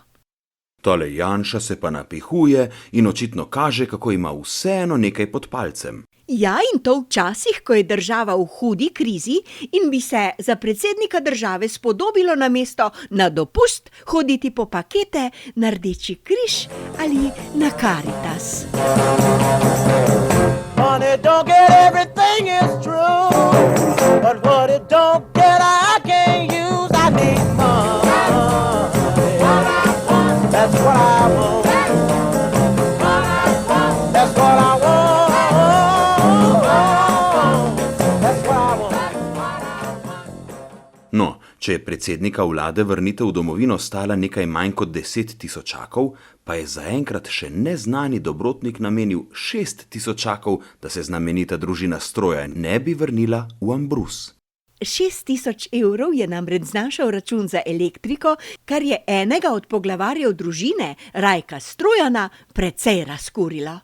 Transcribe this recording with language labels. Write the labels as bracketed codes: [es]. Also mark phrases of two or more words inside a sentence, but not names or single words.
[sl] Tole Janša se pa napihuje in očitno kaže, kako ima vseeno nekaj pod palcem. Ja, in to včasih, ko je država v hudi krizi in bi se za predsednika države spodobilo namesto na dopust hoditi po pakete na Rdeči križ ali na Karitas. [en] Money don't get everything is true, but what it don't get I can't use. I need money. That's what I want. That's what I want. [sl] No, če je predsednika vlade vrnitev v domovino stala nekaj manj kot 10.000, pa je zaenkrat še neznani dobrotnik namenil 6.000, da se znamenita družina Strojan ne bi vrnila v Ambrus. 6.000 evrov je namreč znašal račun za elektriko, kar je enega od poglavarjev družine, Rajka Strojana, precej razkurilo.